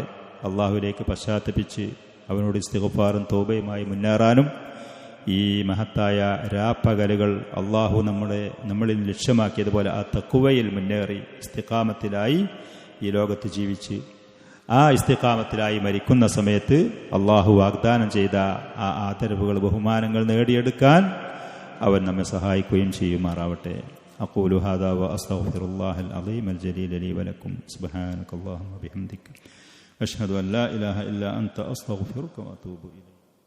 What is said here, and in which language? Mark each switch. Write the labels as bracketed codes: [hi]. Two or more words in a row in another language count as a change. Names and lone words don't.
[ml] അള്ളാഹുവിലേക്ക് പശ്ചാത്തപിച്ച് അവനോട് ഇസ്തിഗ്ഫാറും തൗബയുമായി മുന്നേറാനും ഈ മഹത്തായ രാപ്പകലുകൾ അള്ളാഹു നമ്മളിൽ ലക്ഷ്യമാക്കിയതുപോലെ ആ തഖ്വയിൽ മുന്നേറി ഇസ്തിഖാമത്തിലായി ഈ ലോകത്ത് ജീവിച്ച് ആ ഇസ്തിഖാമത്തിലായി മരിക്കുന്ന സമയത്ത് അള്ളാഹു വാഗ്ദാനം ചെയ്ത ആ ആദരവുകൾ, ബഹുമാനങ്ങൾ നേടിയെടുക്കാൻ അവൻ നമ്മെ സഹായിക്കുകയും ചെയ്യുമാറാവട്ടെ. [ar] أقول هذا وأستغفر الله العظيم الجليل لي ولكم سبحانك اللهم وبحمدك أشهد أن لا إله إلا أنت أستغفرك وأتوب إليك.